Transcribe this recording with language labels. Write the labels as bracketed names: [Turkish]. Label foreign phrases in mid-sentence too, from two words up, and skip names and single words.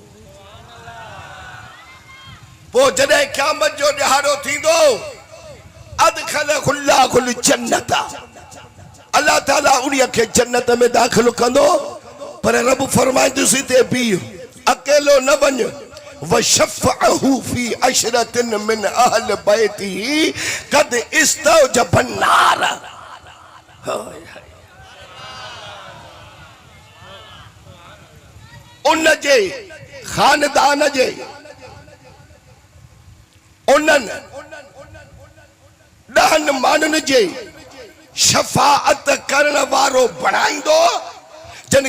[Sindhi] पोइ जॾहिं क़यामत जो ॾिहाड़ो थींदो [Arabic] أدخله الله الجنة [Sindhi] अल्लाह ताला उन्हीअ खे जन्नत में दाख़िल कंदो पर रब फरमाईंदुसि ते बीह अकेलो न वञ [Arabic] وشفعه في عشرة من أهل بيته قد استوجب النار [Sindhi] उन जे खानदान जे उन्हनि 10 माण्हुनि जे शफ़ाअत करण वारो बणाईंदो जिन